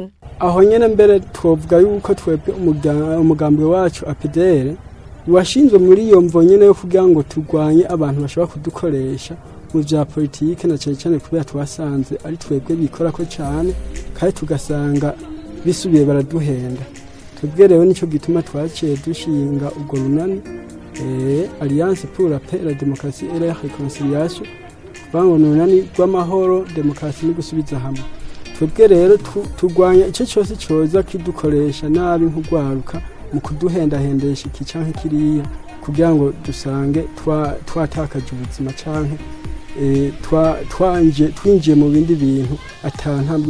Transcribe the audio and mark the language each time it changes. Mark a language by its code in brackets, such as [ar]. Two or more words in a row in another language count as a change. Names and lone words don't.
[rn] Aho nyene mbere twovuga yuko twebwe umugambwe wacu APDR washinzwe muri iyo mvo nyene yo kugira ngo turwanye abantu bashobora kudukoresha mu vya politike na cyane kubera twasanze ari twebwe bikora ko cyane kandi tugasanga bisubiye baraduhenda. Twebwe rero nico gituma twaciye dushinga ubwo runani Alliance pour la paix, la démocratie et la réconciliation, bangonunani rw'amahoro, demokarasi no gusubiza hamwe. Twebwe rero turwanya ico cyose cyoza kidukoresha nabi nk'urwaruka mu kuduhendahendesha iki canke kiriya kugira ngo dusange twatakaje ubuzima canke twinjiye mu bindi bintu atantabwo.